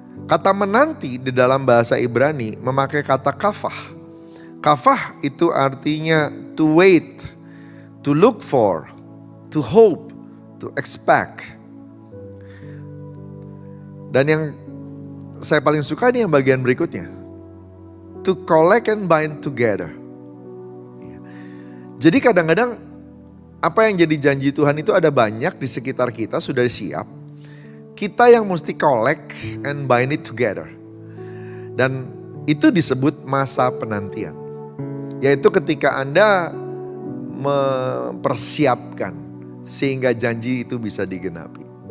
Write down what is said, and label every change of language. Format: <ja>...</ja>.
<id>Kata menanti di dalam bahasa Ibrani memakai kata kafah. Kafah itu artinya</id> <en>to wait, to look for, to hope, to expect.</en> <id>Dan yang saya paling suka nih yang bagian berikutnya.</id> <en>To collect and bind together.</en> <id>Jadi kadang-kadang apa yang jadi janji Tuhan itu ada banyak di sekitar kita sudah siap. Kita yang mesti</id> <en>collect and bind it together.</en> <id>Dan itu disebut masa penantian. Yaitu ketika Anda mempersiapkan sehingga janji itu bisa digenapi.</id>